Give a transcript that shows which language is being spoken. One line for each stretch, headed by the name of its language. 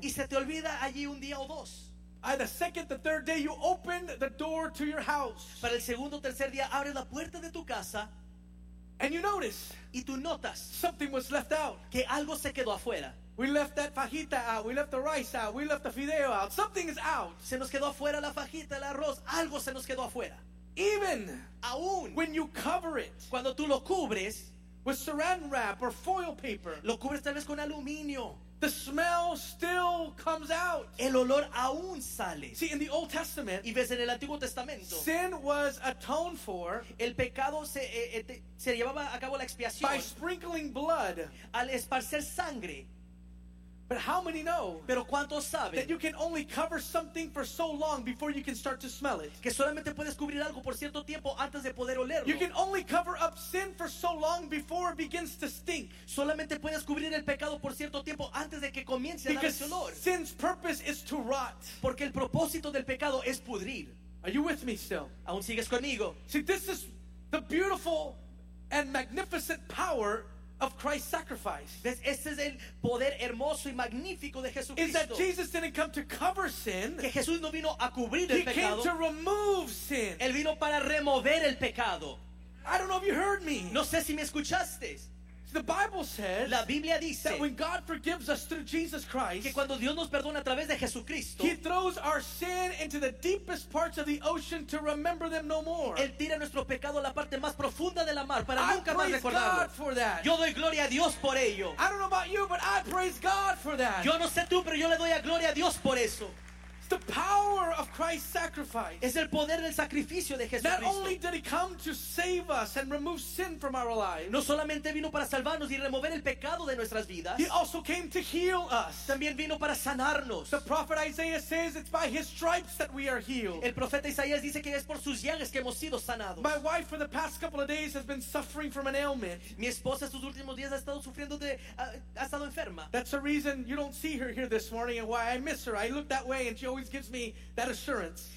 Spanish: y se te olvida allí un día o dos,
English: by the second, the third day, you open the door to your house,
Spanish: para el segundo, tercer día, abres la puerta de tu casa,
English: and you notice,
Spanish: y tú notas,
English: something was left out,
Spanish: que algo se quedó afuera.
English: We left that fajita out. We left the rice out. We left the fideo out. Something is out.
Spanish: Se nos quedó afuera la fajita, el arroz. Algo se nos quedó afuera.
English: Even
Spanish: aún
English: when you cover it,
Spanish: cuando tú lo cubres
English: with saran wrap or foil paper,
Spanish: lo cubres tal vez con aluminio,
English: the smell still comes out.
Spanish: El olor aún sale.
English: See, in the Old Testament,
Spanish: y ves en el Antiguo Testamento,
English: sin was atoned for,
Spanish: el pecado se llevaba a cabo la expiación,
English: by sprinkling blood,
Spanish: al esparcer sangre.
English: But how many know,
Spanish: pero ¿cuántos saben,
English: that you can only cover something for so long before you can start to smell it?
Spanish: Que solamente puedes cubrir algo por cierto tiempo antes de poder olerlo.
English: You can only cover up sin for so long before it begins to stink.
Spanish: Solamente puedes cubrir el pecado por cierto tiempo antes de que comience a dar ese olor.
English: Because sin's purpose is to rot.
Spanish: Porque el propósito del pecado es pudrir.
English: Are you with me still?
Spanish: ¿Aún sigues conmigo?
English: See, this is the beautiful and magnificent power of Christ's sacrifice.
Spanish: ¿Ves? Este es el poder hermoso y magnífico de Jesucristo.
English: Is that Jesus didn't come to cover sin.
Spanish: Que Jesús no vino a cubrir el pecado.
English: He came to remove sin.
Spanish: Él vino para remover el pecado.
English: I don't know if you heard me.
Spanish: No sé si me escuchaste.
English: The Bible says,
Spanish: la Biblia dice,
English: that when God forgives us through Jesus Christ,
Spanish: que cuando Dios nos perdona a través de Jesucristo,
English: He throws our sin into the deepest parts of the ocean to remember them no more.
Spanish: Él tira nuestro pecado a la parte más profunda de la mar para
English: I
Spanish: nunca más recordarlo.
English: I praise God for that.
Spanish: Yo doy gloria a Dios por ello.
English: I don't know about you, but I praise God for that.
Spanish: Yo no sé tú, pero yo le doy a gloria a Dios por eso.
English: The power of Christ's sacrifice.
Spanish: Es el poder del sacrificio de Jesucristo.
English: Not only did He come to save us and remove sin from our lives.
Spanish: No solamente vino para salvarnos y remover el pecado de nuestras vidas.
English: He also came to heal us.
Spanish: También vino para sanarnos.
English: The prophet Isaiah says it's by His stripes that we are healed.
Spanish: El profeta Isaías dice que es por sus llagas que hemos sido sanados.
English: My wife for the past couple of days has been suffering from an ailment.
Spanish: Mi esposa estos últimos días ha estado sufriendo ha estado enferma.
English: That's the reason you don't see her here this morning and why I miss her. I look that way and she always gives me that assurance.